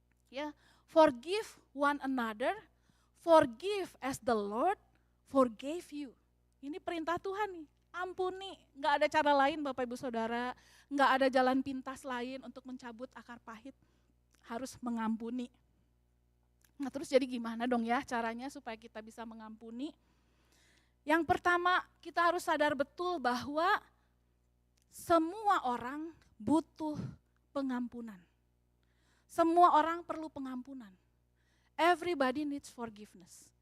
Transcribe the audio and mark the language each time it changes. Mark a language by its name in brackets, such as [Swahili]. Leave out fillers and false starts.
[English] Ya, forgive one another, forgive as the Lord forgave you. [Indonesian] Ini perintah Tuhan nih, ampuni. Nggak ada cara lain Bapak Ibu Saudara, nggak ada jalan pintas lain untuk mencabut akar pahit, harus mengampuni. Nah terus jadi gimana dong ya caranya supaya kita bisa mengampuni? Yang pertama kita harus sadar betul bahwa semua orang butuh pengampunan. Semua orang perlu pengampunan. [English] Everybody needs forgiveness.